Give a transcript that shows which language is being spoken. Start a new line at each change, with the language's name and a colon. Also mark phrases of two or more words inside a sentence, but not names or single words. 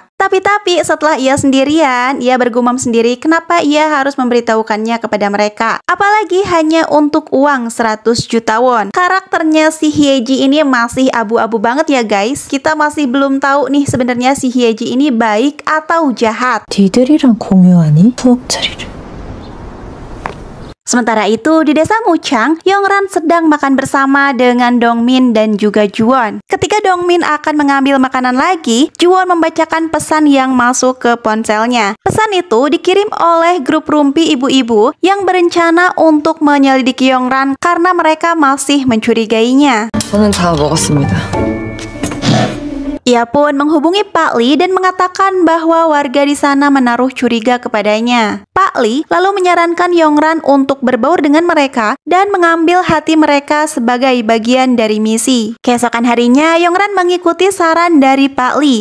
Indonesian: Tapi setelah ia sendirian, ia bergumam sendiri kenapa ia harus memberitahukannya kepada mereka. Apalagi hanya untuk uang 100 juta won. Karakternya si Hye-ji ini masih abu-abu banget ya guys. Kita masih belum tahu nih sebenarnya si Hye-ji ini baik atau jahat.
Korean: 니들이랑 공유하니? 수업 자리를.
Indonesian: Sementara itu, di desa Muchang, Yong-ran sedang makan bersama dengan Dongmin dan juga Juwon. Ketika Dongmin akan mengambil makanan lagi, Juwon membacakan pesan yang masuk ke ponselnya. Pesan itu dikirim oleh grup rumpi ibu-ibu yang berencana untuk menyelidiki Yong-ran karena mereka masih mencurigainya.
Korean: 저는 다 먹었습니다.
Indonesian: Ia pun menghubungi Pak Lee dan mengatakan bahwa warga di sana menaruh curiga kepadanya. Pak Pak Lee lalu menyarankan Yongran untuk berbaur dengan mereka dan mengambil hati mereka sebagai bagian dari misi. Keesokan harinya, Yongran mengikuti saran dari Pak Lee.